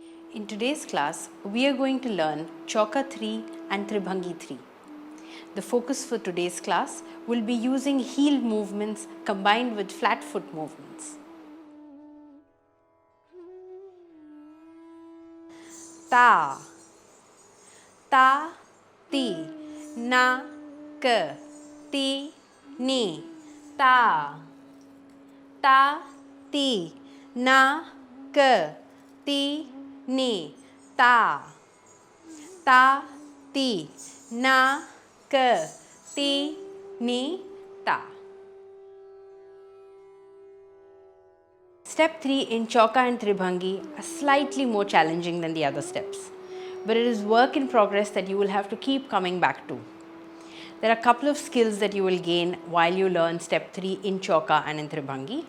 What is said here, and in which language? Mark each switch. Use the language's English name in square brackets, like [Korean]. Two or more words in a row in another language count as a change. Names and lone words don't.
[English] In today's class, we are going to learn Chauka 3 and Tribhangi 3. The focus for today's class will be using heel movements combined with flat foot movements. Ta, ta, ti, na, ka, ti, ni, ta, ta, ti, na, ka, ti, ni, ta, ta, ti, na, ka, ti, ni, ta. Step 3 in Chauka and Tribhangi are slightly more challenging than the other steps, but it is work in progress that you will have to keep coming back to. There are a couple of skills that you will gain while you learn step 3 in Chauka and in Tribhangi.